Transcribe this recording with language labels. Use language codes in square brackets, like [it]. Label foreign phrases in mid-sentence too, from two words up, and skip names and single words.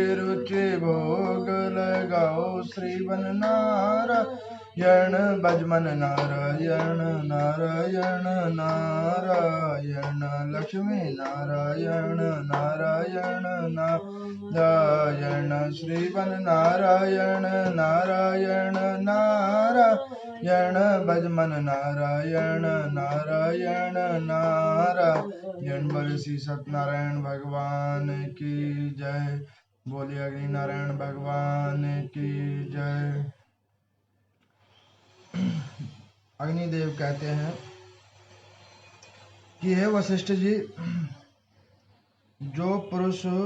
[hi] रुचि भोग लगाओ, श्रीवन नारायण, भजमन नारायण नारायण नारायण, लक्ष्मी नारायण नारायण नारायण, श्रीवन नारायण नारायण नारायण, भजमन नारायण नारायण नारायण, बोले श्री सत्यनारायण भगवान की जय। बोलिए अग्नि नारायण भगवान की जय। अग्निदेव कहते हैं कि हे वशिष्ठ जी, जो पुरुष